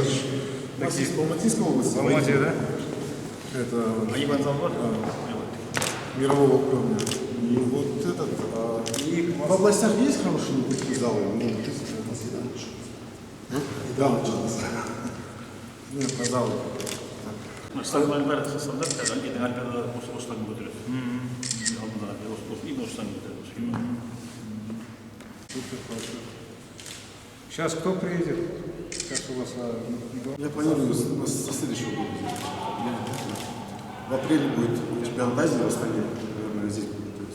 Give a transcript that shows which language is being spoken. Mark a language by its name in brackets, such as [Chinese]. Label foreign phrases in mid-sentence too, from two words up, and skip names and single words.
[Russian] У нас есть Алматинская область. В Алмате, да? Это мирового уровня. И вот этот... в областях есть хорошие такие залы? Ну, да, нет, на залы. [Kazakh] Стагман бәрі стандарт, ертең әркімді осыдан көтереді. Алдында именно осыдан көтереді. [Russian] Супер, хорошо. Сейчас кто приедет? Сейчас у вас... Я планирую со следующего года. В апреле будет чемпионат Азии в Астане. Наверное, здесь будет.